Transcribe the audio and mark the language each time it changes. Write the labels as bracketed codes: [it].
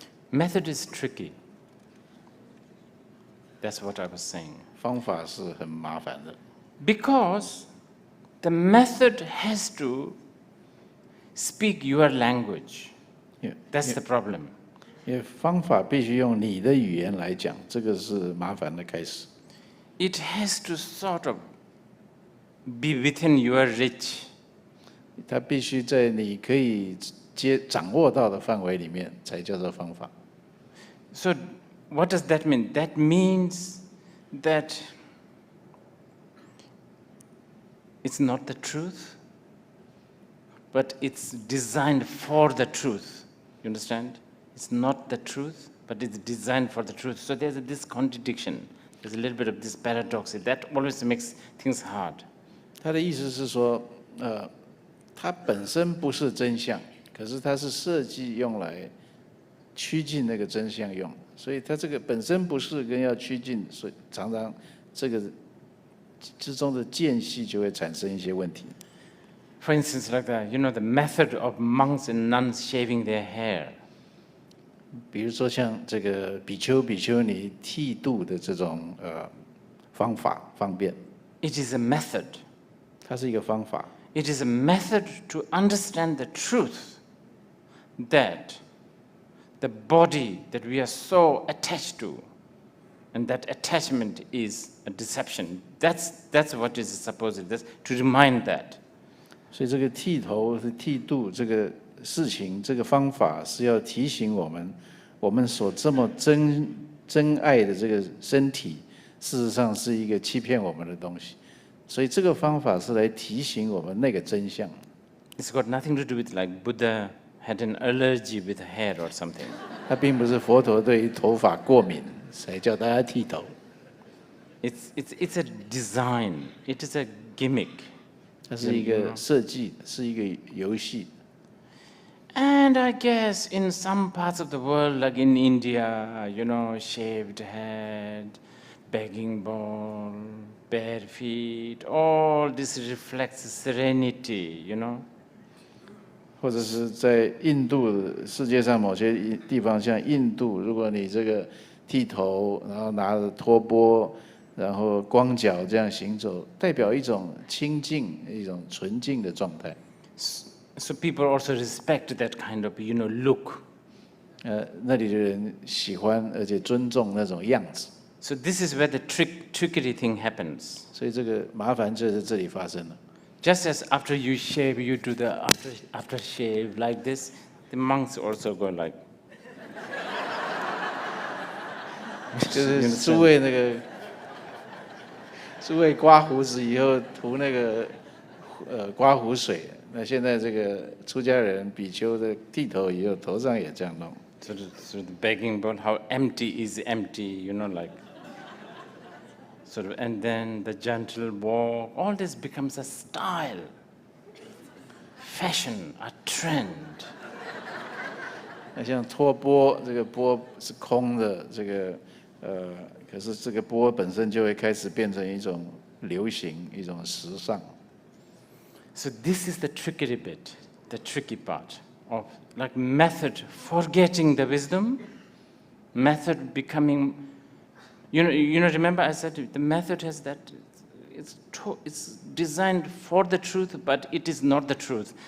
[en] Method is tricky. That's what I was saying. [zh] 方法是很麻烦的。 [en] Because the method has to speak your language. That's the problem. [zh] 因为方法必须用你的语言来讲，这个是麻烦的开始。 [en] It has to sort of be within your reach. [zh] 它必须在你可以掌握到的范围里面，才叫做方法。 [en] So, what does that mean? That means that it's not the truth, but it's designed for the truth. You understand? It's not the truth, but it's designed for the truth. So there's this contradiction. There's a little bit of this paradox. That always makes things hard. [zh] 他的意思是说，它本身不是真相，可是它是设计用来趋近那个真相用，所以它这个本身不是跟要趋近，所以常常这个之中的间隙就会产生一些问题。 [en] For instance, like the method of monks and nuns shaving their hair. [zh] 比如说像这个比丘、比丘尼剃度的这种方法方便。 [en] It is a method. [zh] 它是一个方法。 [en] It is a method to understand the truth that the body that we are so attached to, and that attachment is a deception. That's what is supposed. That's to remind that. [zh] 所以这个剃头、剃度这个事情，这个方法是要提醒我们所这么真爱的这个身体，事实上是一个欺骗我们的东西。所以这个方法是来提醒我们那个真相。 [en] It's got nothing to do with like Buddha had an allergy with hair or something. [zh] 它并不是佛陀对于头发过敏，才叫大家剃头。 [en] It's a design. It is a gimmick. [zh] 它是一个设计，是一个游戏。 [en] And I guess in some parts of the world, like in India, shaved head, begging bowl, bare feet, all this reflects serenity, [zh] 或者是在印度世界上某些地方，像印度，如果你这个剃头，然后拿着托钵，然后光脚这样行走，代表一种清净、一种纯净的状态。 [en] So people also respect that kind of, look. [zh] 那里的人喜欢而且尊重那种样子， [en] So this is where the trickery thing happens. [zh] 所以这个麻烦就在这里发生了。 [en] Just as after you shave, you do the after shave like this, the monks also go like. [zh] 就是诸位刮胡子以后涂那个刮胡水，那现在这个出家人比丘的剃头以后头上也这样弄。 [en] So the begging about how empty is empty, like. Sort of, and then the gentle walk, all this becomes a style, fashion, a trend. [zh] 那像托钵，这个钵是空的，这个可是这个钵本身就会开始变成一种流行，一种时尚。 [en] So this is the trickery bit, the tricky part of like method forgetting the wisdom, method becoming. Remember I said the method has that, it's designed for the truth, but it is not the truth.